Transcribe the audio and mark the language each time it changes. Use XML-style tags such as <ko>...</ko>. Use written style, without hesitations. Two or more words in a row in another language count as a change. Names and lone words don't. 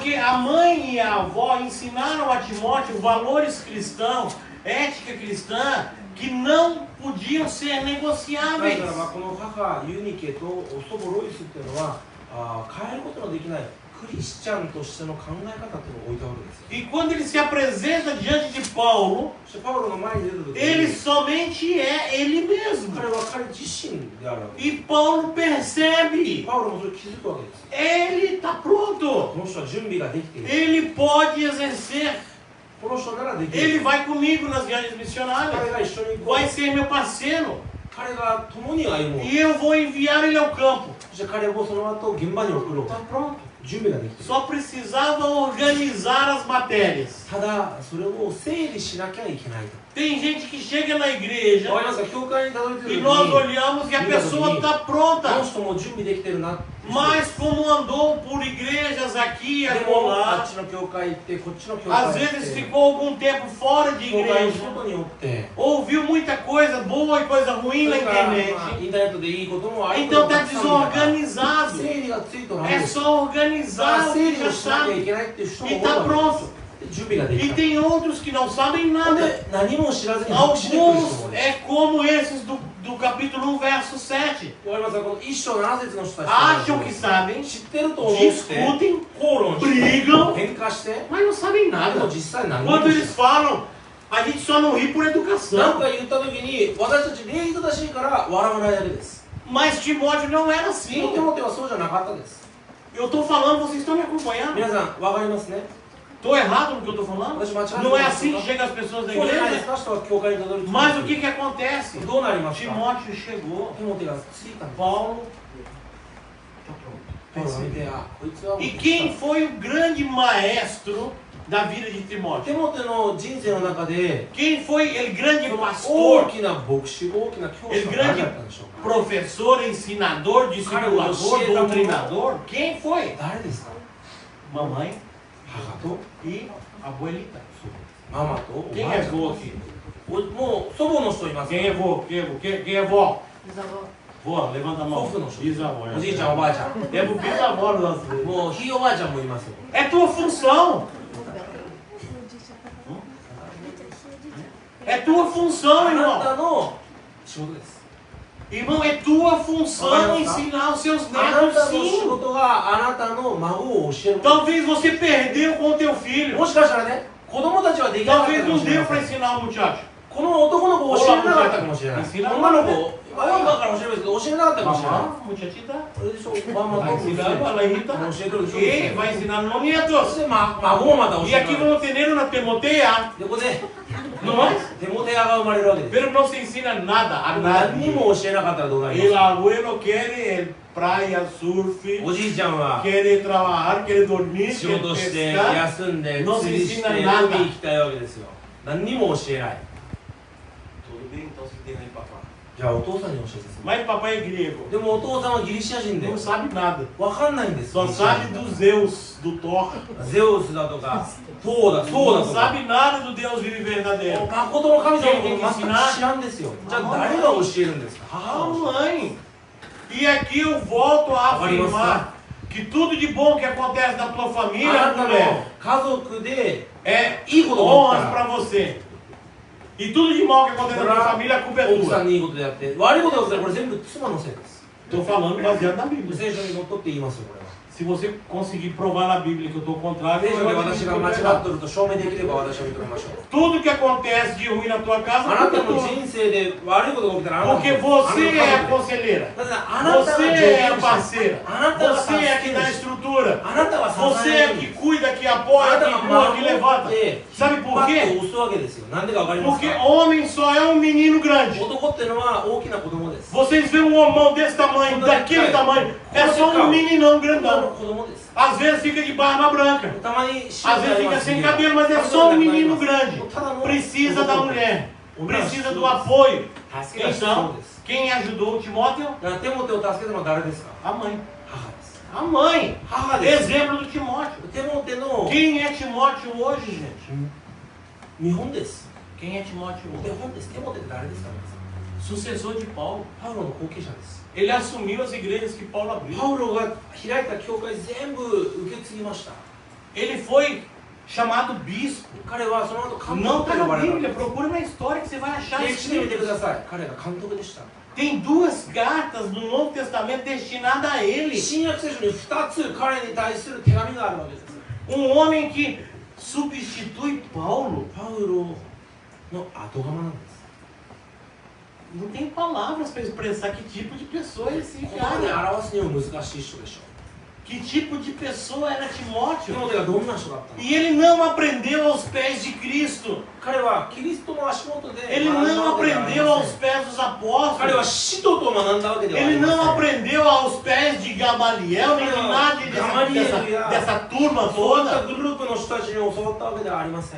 <pt>Porque a mãe e a avó ensinaram a Timóteo valores cristãos, ética cristã, que não podiam ser</pt> <ja>だ</ja> <pt>negociáveis.</pt> <ja>からこの母ユニケと祖母ロイスっていうのは変えることのできないクリスチャンとしての考え方っていうのを置いたわけですよ。</ja> <pt>E quando ele se apresenta diante de Paulo,</pt> <ja>そしてパウロの前に出た時に</ja> <pt>ele somente é ele mesmo.</pt> <ja>彼は彼自身であるわけです。</ja> <pt>E Paulo percebe,</pt> <ja>パウロもそれ気づくわけです。</ja> <pt>ele está pronto.</pt> <ja>この人は準備ができている。</ja> <pt>Ele pode exercer.</pt> <ja>この人ならできる。</ja> <pt>Ele vai comigo nas viagens missionárias.</pt> <ja>彼が一緒に行こう。</ja> <pt>Vai ser meu parceiro.</pt> <ja>彼が共に歩もう。</ja> <pt>E eu vou enviar ele ao campo.</pt> <ja>そして彼をその後現場に送ろう。</ja> <pt>Está pronto.</pt> <ja>準備ができている。</ja> <pt>Só precisava organizar as matérias.</pt> <ja>ただそれを整理しなきゃいけないと。</ja> <pt>Tem gente que chega na igreja</pt> <ja>わかりますか？教会にたどり着いた時</ja> <pt>e</pt> <ja>に</ja> <pt>nós olhamos e a pessoa está</pt> <ja>この</ja> <pt>pronta.</pt> <ja>人も準備できてるな。</ja> <pt>Mas como andou por igrejas aqui e</pt> <ja>でもあ</ja> <pt>acolá,</pt> <ja>っちの教会行ってこっちの教会</ja> <pt>às</pt> <ja>行って</ja> <pt>vezes ficou algum tempo fora de</pt> <ja>教会の</ja> <pt>igreja,</pt> <ja>外におって</ja> <pt>ouviu muita coisa boa e coisa</pt> <ja>そ</ja> <pt>ruim</pt> <ja>れ</ja> <pt>na</pt> <ja>からまあ</ja> <pt>internet,</pt> <ja>インターネットでいいこともあること</ja> <pt>então</pt> <ja>もた</ja> <pt>está</pt> <ja>くさん見たから</ja> <pt>desorganizado.</pt> <ja>整理がついとらん</ja> <pt>É</pt> <ja>です</ja> <pt>só organizar o</pt> <ja>整</ja> <pt>que</pt> <ja>理を</ja> <pt>já</pt> <ja>しなきゃい</ja> <pt>sabe</pt> <ja>けないっていう人も</ja> <pt>e</pt> <ja>多い</ja> <pt>está</pt> <ja>わけ</ja> <pt>pronto.</pt> <ja>ですで準備ができ</ja> <pt>E</pt> <ja>た</ja> <pt>tem outros que não sabem</pt> <ja>ほん</ja> <pt>nada.</pt> <ja>で何も知らずに白紙で来る人も</ja> <pt>Alguns</pt> <ja>ね</ja> <pt>é como esses do capítulo 1, verso 7.</pt> <ja>わかりますか？この一章7節の人たち</ja> <pt>Acham que sabem,</pt> <ja>知ってると思って</ja> <pt>discutem,</pt> <ja>口論して</ja> <pt>brigam,</pt> <ja>喧嘩して</ja> <pt>mas não sabem</pt> <ja>でも</ja> <pt>nada.</pt> <ja>実際何も</ja> <pt>Quando</pt> <ja>知ら</ja> <pt>eles falam, a gente só não ri por</pt> <ja>なん</ja> <pt>educação.</pt> <ja>か言った時に私たち礼儀正しいから笑わないだけです</ja> <pt>Mas Timóteo não era</pt> <ja>テ</ja> <pt>assim.</pt> <ja>モテはそうじゃなかったです</ja> <pt>Eu estou falando, vocês estão me acompanhando?</pt> <ja>皆さんわかりますね</ja> <pt>Estou errado no que eu estou falando? Não é assim que chegam as pessoas da</pt> <ja>そうじゃないです</ja> <pt>igreja?</pt> <ja>か人は教会にたどり着い</ja> <pt>Mas o</pt> <ja>た</ja> <pt>que acontece?</pt> <ja>どうなりますか</ja> <pt>Timóteo chegou,</pt> <ja>テモテがついたんです</ja> <pt>Paulo.</pt> <ja>パウロが見てあこいつはもう</ja> <pt>E quem foi o grande maestro da vida de</pt> <ja>テ</ja> <pt>Timóteo?</pt> <ja>モテの人生の中で</ja> <pt>Quem foi ele grande</pt> <ja>大</ja> <pt>pastor,</pt> <ja>きな牧師大きな教</ja> <pt>ele</pt> <ja>師は誰</ja> <pt>grande</pt> <ja>だったんでしょうか</ja> <pt>professor, ensinador, discipulador, doutrinador? Quem foi?</pt> <ja>誰ですか</ja> <pt>Mamãe</pt> <ja>母と</ja> <pt>e abuelita.</pt> <ja>ママとお</ja> <pt>Quem</pt> <ja>ばあ</ja> <pt>é</pt> <ja>ちゃん</ja> <pt>vô aqui?</pt> <ja>もう祖母の人います</ja> <pt>Quem é vô? Quem é vó? Bisavó. Vó, levanta a mão.</pt> <ja>祖父の人</ja> <pt>Bisavó.</pt> <ja>おじいちゃんおばあちゃん</ja> <pt>É pro bisavó do nosso filho.</pt> <ja>もうひいおばあちゃんもいますよ</ja> <pt>É tua função. É tua função,</pt> <ja>あなた</ja> <pt>irmão.</pt> <ja>の仕事です</ja> <pt>Irmão, é tua função ensinar os seus</pt> <ja>あな</ja> <pt>netos</pt> <ja>たの仕</ja> <pt>sim.</pt> <ja>事があなたの孫を教えること</ja> <pt>Talvez você perdeu com o teu filho.</pt> <ja>もしかしたらね子供たちはできなかった</ja> <pt>Talvez</pt> <ja>かも</ja> <pt>não</pt> <ja>しれ</ja> <pt>deu</pt> <ja>ませ</ja> <pt>para</pt> <ja>ん</ja> <pt>ensinar o muchacho.</pt> <ja>この男の子を教えれなかったかもしれない知らない女の子今から教えるけど教えなかったかもしれない</ja> <pt>Mamãe, muchachita.</pt> <ja>これでしょママ</ja> <pt>Vai</pt> <ja>と</ja> <pt>ensinar a Laíta.</pt> <ja>教えてるでしょ</ja> <pt>E vai ensinar no</pt> <ja>そ</ja> <pt>nietos.</pt> <ja>して孫もまた教</ja> <pt>E</pt> <ja>え</ja> <pt>aqui</pt> <ja>る</ja> <pt>vamos ter uma Timoteia.</pt> <ja>でここで</ja> <pt>Não é?</pt> <ja>テモテアが生まれるわけです</ja> <pt>Pero não se ensina nada a</pt> <ja>何に</ja> <pt>nadie.</pt> <ja>も教えなかったらどうなり</ja> <pt>El</pt> <ja>ま</ja> <es>abuelo quiere praia, surf,</es> <ja>すかおじいちゃんは</ja> <es>quiere trabajar, quiere dormir,</es> <ja>仕</ja> <es>quiere</es> <ja>事して</ja> <es>pescar.</es> <ja>休んで</ja> <pt>Não</pt> <ja>釣</ja> <pt>se</pt> <ja>りして</ja> <pt>ensina</pt> <ja>海</ja> <pt>nada.</pt> <ja>行きたいわけですよ何にも教えない</ja> <pt>Tudo bem, então você tem aí papai.</pt> <ja>じゃあお父さんに教えてくださ</ja> <pt>Mas papai é grego.</pt> <ja>いでもお父さんはギリシャ人で</ja> <pt>Não sabe nada.</pt> <ja>わかんないんです</ja> <pt>Só</pt> <ja>ギリシャ</ja> <pt>sabe</pt> <ja>人</ja> <pt>do Zeus, do Thor.</pt> <ja>ゼウスだとかトーだそうだ</ja> <pt>Não</pt> <ja>とか</ja> <pt>sabe nada do Deus vivo e verdadeiro.</pt> <ja>誠の神様のこと全く知らんですよじゃあ誰が教えるんですか</ja> <pt>A</pt> <ja>母は教える</ja> <pt>mãe. E aqui eu volto a Agora, irmãos, afirmar que tudo de bom que acontece na tua</pt> <ja>あ</ja> <pt>família,</pt> <ja>なたの</ja> <pt>mulher,</pt> <ja>家族で</ja> <pt>é</pt> <ja>いいことが起き</ja> <pt>honras</pt> <ja>たら</ja> <pt>para você. E tudo de mal que acontece na tua família, a culpa é</pt> <ja>奥さ</ja> <pt>tua.</pt> <ja>んにいいことやって悪いことやったらこれ全部妻のせいです。</ja> <pt>Estou falando baseado na Bíblia.</pt> <ja>聖書にのっとって言いますよこれは。</ja> <pt>Se você conseguir provar na Bíblia que eu estou contrário,</pt> <ja>聖書で</ja> <pt>eu vou</pt> <ja>私</ja> <pt>admitir</pt> <ja>が</ja> <pt>que eu</pt> <ja>間</ja> <pt>tô</pt> <ja>違っ</ja> <pt>errado.</pt> <ja>とると証明できれば私は認めましょう。</ja> <pt>Tudo que acontece de ruim na tua casa,</pt> <ja>あ</ja> <pt>a</pt> <ja>な</ja> <pt>culpa</pt> <ja>た</ja> <pt>é</pt> <ja>の</ja> <pt>tua.</pt> <ja>人生で悪いことが起きたらあなたの</ja> <pt>Porque você é a conselheira.</pt> <ja>だからあなたが</ja> <pt>Você</pt> <ja>助</ja> <pt>é</pt> <ja>言</ja> <pt>a</pt> <ja>者</ja> <pt>parceira.</pt> <ja>あなたが</ja> <pt>Você é</pt> <ja>助</ja> <pt>que</pt> <ja>け</ja> <pt>dá</pt> <ja>主</ja> <pt>estrutura.</pt> <ja>あなたが支</ja> <pt>Você</pt> <ja>え</ja> <pt>é</pt> <ja>る</ja> <pt>que cuida, que</pt> <ja>あ</ja> <pt>apoia,</pt> <ja>なた</ja> <pt>que</pt> <ja>が</ja> <pt>empurra,</pt> <ja>守</ja> <pt>que</pt> <ja>っ</ja> <pt>levanta.</pt> <ja>て</ja> <pt>Sabe</pt> <ja>引っ</ja> <pt>por</pt> <ja>張って</ja> <pt>quê?</pt> <ja>押すわけですよ。なんでかわかります</ja> <pt>Porque</pt> <ja>か？</ja> <pt>homem só é um menino grande.</pt> <ja>男ってのは大きな子供です。</ja> <pt>Vocês veem um homão desse tamanho, daquele tamanho, é só um meninão</pt> <ja>女の</ja> <pt>grandão.</pt> <ja>子供です。</ja> <pt>Às vezes fica de barba branca.</pt> <ja>たまに</ja> <pt>Às vezes fica sem cabelo, mas é só um menino grande. Precisa da mulher. Precisa do apoio.</pt> <ja>助けが必要</ja> <pt>Então,</pt> <ja>です。</ja> <pt>quem ajudou o Timóteo?</pt> <ja>だからテモテを助けたのは誰ですか？</ja> <pt>A mãe.</pt> <ja>母です。</ja> <pt>A mãe.</pt> <ja>母です。</ja> <pt>Exemplo do Timóteo.</pt> <ja>テモテの</ja> <pt>Quem é Timóteo hoje, gente?</pt> <ja>見本です。</ja> <pt>Quem é Timóteo</pt> <ja>手</ja> <pt>hoje?</pt> <ja>本です。テモテって誰ですか？</ja> <pt>Sucessor de Paulo.</pt> <ja>パウロの後継者です。</ja> <pt>Ele assumiu as igrejas que Paulo abriu.</pt> <ja>パウロが開いた教会全部受け継ぎました。</ja> <pt>Ele foi chamado bispo.</pt> <ja>彼はその後監</ja> <pt>Não</pt> <ja>督</ja> <pt>está</pt> <ja>と呼ば</ja> <pt>na</pt> <ja>れたん</ja> <pt>Bíblia,</pt> <ja>です。</ja> <pt>procura na história que você vai achar</pt> <ja>歴史で見てく</ja> <pt>escrito.</pt> <ja>ださい。彼が監督でした。</ja> <pt>Tem duas cartas no Novo Testamento destinadas a ele.</pt> <ja>新約聖書に2つ彼に対する手紙があるわけです。</ja> <pt>Homem que substitui Paulo.</pt> <ja>パウロの後釜なんです。</ja> <pt>Não tem palavras para expressar que tipo de pessoa é esse</pt> <ja>言葉で</ja> <pt>cara.</pt> <ja>表すには難しい人でしょう。</ja> <pt>Que tipo de pessoa era</pt> <ja>テ</ja> <pt>Timóteo.</pt> <ja>モテがどんな人だったの？</ja> <pt>E ele não aprendeu aos pés de Cristo.</pt> <ja>彼はキリストの足元で</ja> <pt>Ele</pt> <ja>学んだ</ja> <pt>não</pt> <ja>わけではあり</ja> <pt>aprendeu</pt> <ja>ま</ja> <pt>aos</pt> <ja>せん。</ja> <pt>pés dos</pt> <ja>彼は</ja> <pt>apóstolos.</pt> <ja>使徒と学んだわけではあり</ja> <pt>Ele</pt> <ja>ま</ja> <pt>não</pt> <ja>せん。</ja> <pt>aprendeu aos pés de Gamaliel, nem de nada dessa turma</pt> <ja>そういった</ja> <pt>toda.</pt> <ja>グループの人たちに教わったわけではありません。</ja>